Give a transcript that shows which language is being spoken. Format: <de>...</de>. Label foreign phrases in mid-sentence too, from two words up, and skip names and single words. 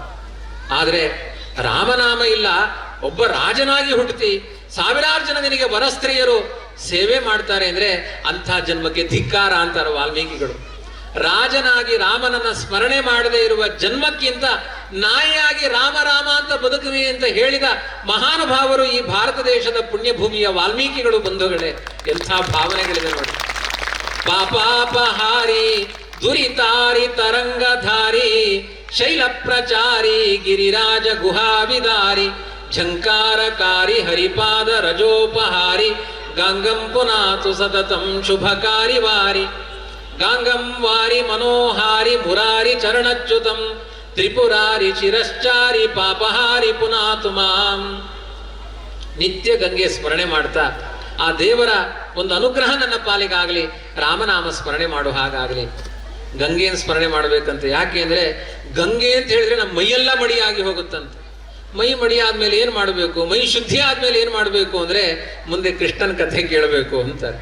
<kn>ಆದ್ರೆ ರಾಮನಾಮ ಇಲ್ಲ, ಒಬ್ಬ ರಾಜನಾಗಿ ಹುಟ್ಟುತ್ತಿ ಸಾವಿರಾರು ಜನ ನಿನಗೆ ವರಸ್ತ್ರೀಯರು ಸೇವೆ ಮಾಡ್ತಾರೆ ಅಂದ್ರೆ ಅಂಥ ಜನ್ಮಕ್ಕೆ ಧಿಕ್ಕಾರ ಅಂತಾರೆ ವಾಲ್ಮೀಕಿಗಳು. ರಾಜನಾಗಿ ರಾಮನನ್ನ ಸ್ಮರಣೆ ಮಾಡದೇ ಇರುವ ಜನ್ಮಕ್ಕಿಂತ ನಾಯಿಯಾಗಿ ರಾಮ ರಾಮ ಅಂತ ಬದುಕುವೆ ಅಂತ ಹೇಳಿದ ಮಹಾನುಭಾವರು ಈ ಭಾರತ ದೇಶದ ಪುಣ್ಯಭೂಮಿಯ ವಾಲ್ಮೀಕಿಗಳು. ಬಂಧುಗಳೇ, ಎಂಥ ಭಾವನೆಗಳಿದೆ ನೋಡಿ.</kn> <sa>ಪಾಪಾಪಹಾರಿ ದುರಿತಾರಿ ತರಂಗಧಾರಿ ಶೈಲ ಪ್ರಚಾರಿ ಗಿರಿರಾಜ ಗುಹಾವಿದಾರಿ ಝಂಕಾರಕಾರಿ ಹರಿಪಾದ ರಜೋಪಹಾರಿ ಗಂಗಂ ಪುನಾತು ಸತತಂ ಶುಭಕಾರಿ ವಾರಿ ಗಂಗಂ ವಾರಿ ಮನೋಹಾರಿ ಮುರಾರಿ ಚರಣಚ್ಯುತಂ ತ್ರಿಪುರಾರಿ ಚಿರಶ್ಚಾರಿ ಪಾಪಹಾರಿ ಪುನಾತು ಮಾಂ.</sa> <kn>ನಿತ್ಯ ಗಂಗೆ ಸ್ಮರಣೆ ಮಾಡ್ತಾ ಆ ದೇವರ ಒಂದು ಅನುಗ್ರಹ ನನ್ನ ಪಾಲಿಗಾಗಲಿ, ರಾಮನಾಮ ಸ್ಮರಣೆ ಮಾಡೋ ಹಾಗಾಗಲಿ. ಗಂಗೆಯನ್ನು ಸ್ಮರಣೆ ಮಾಡಬೇಕಂತ. ಯಾಕೆ ಅಂದ್ರೆ ಗಂಗೆ ಅಂತ ಹೇಳಿದ್ರೆ ನಮ್ಮ ಮೈಯೆಲ್ಲ ಮಡಿಯಾಗಿ ಹೋಗುತ್ತಂತೆ. ಮೈ ಮಡಿ ಆದ್ಮೇಲೆ ಏನ್ ಮಾಡಬೇಕು? ಮೈ ಶುದ್ಧಿ ಆದ್ಮೇಲೆ ಏನ್ ಮಾಡಬೇಕು ಅಂದ್ರೆ ಮುಂದೆ ಕೃಷ್ಣನ ಕಥೆ ಕೇಳಬೇಕು ಅಂತಾರೆ.</kn>